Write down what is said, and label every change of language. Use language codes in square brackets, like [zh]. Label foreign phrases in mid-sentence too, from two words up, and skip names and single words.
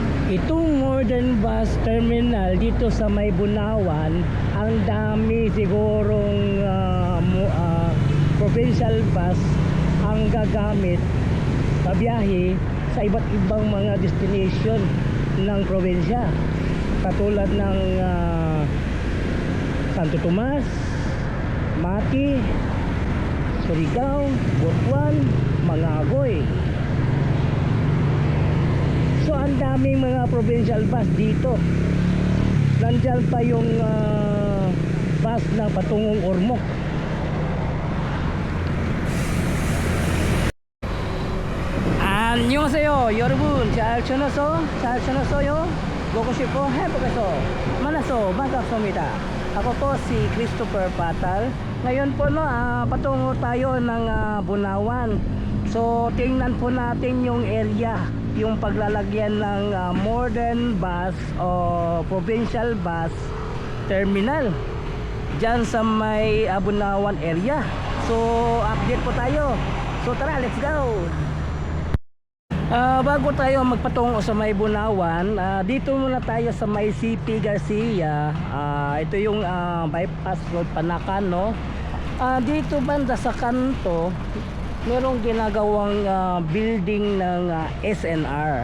[tl] Itong [en] modern bus terminal [tl] dito sa May Bunawan, ang dami sigurong [en] provincial bus [tl] ang gagamit sa biyahe sa iba't ibang mga destination ng probinsya, katulad ng Santo Tomas, Mati, Surigao, Butuan, Mangagoy. So ang daming mga provincial bus dito. Nandiyan pa yung bus na patungong Ormoc. [ko] 안녕하세요 여러분. 잘 지냈어요? 보고 싶고 행복해서 만나서 반갑습니다. [tl] Ako po si Christopher Patal. Ngayon po patungo tayo ng Bunawan. So tingnan po natin yung area, yung paglalagyan ng [en] modern bus [tl] o [en] provincial bus terminal [tl] dyan sa may Bunawan area. So update po tayo. So tara, [en] let's go. [tl] Bago tayo magpatungo sa may Bunawan, dito muna tayo sa may CP Garcia. Ito yung [en] bypass road [tl] Panakan, no? Dito banda sa kanto merong ginagawang building ng SNR.